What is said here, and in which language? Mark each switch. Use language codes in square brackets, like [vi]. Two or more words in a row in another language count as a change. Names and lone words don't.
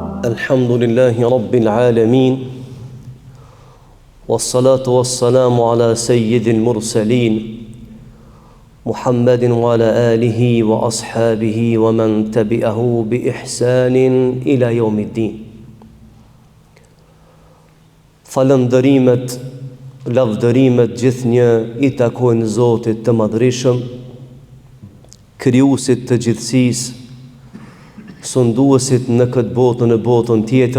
[ar] الحمد لله رب العالمين. والصلاة والسلام على سيد المرسلين محمد وعلى آله وأصحابه ومن تبعه بإحسان إلى يوم الدين. [sq] Falëndërimet, lavdërimet gjithnjë i takojnë Zotit të Madhreshëm, krijuesit të gjithësisë, sunduesit në këtë botë në botën tjetër.